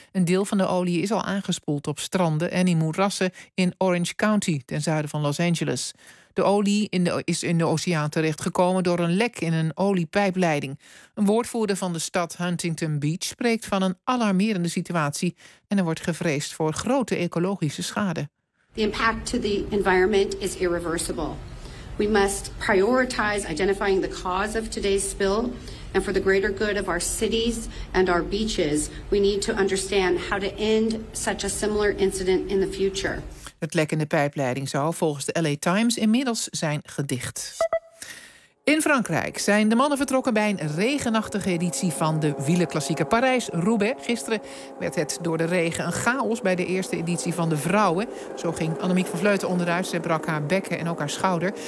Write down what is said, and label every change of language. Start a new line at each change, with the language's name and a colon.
Dutch: Een deel van de olie is al aangespoeld op stranden en in moerassen in Orange County, ten zuiden van Los Angeles. De olie is in de oceaan terechtgekomen door een lek in een oliepijpleiding. Een woordvoerder van de stad Huntington Beach spreekt van een alarmerende situatie en er wordt gevreesd voor grote ecologische schade.
English: The impact to the environment is irreversible. We must prioritize identifying the cause of today's spill. And for the greater good of our cities and our beaches, we need to understand how to end such a similar incident in the future.
Dutch: Het lek in de pijpleiding zou volgens de LA Times inmiddels zijn gedicht. In Frankrijk zijn de mannen vertrokken bij een regenachtige editie van de wielerklassieker Parijs-Roubaix. Gisteren werd het door de regen een chaos bij de eerste editie van de vrouwen. Zo ging Annemiek van Vleuten onderuit. Ze brak haar bekken en ook haar schouder.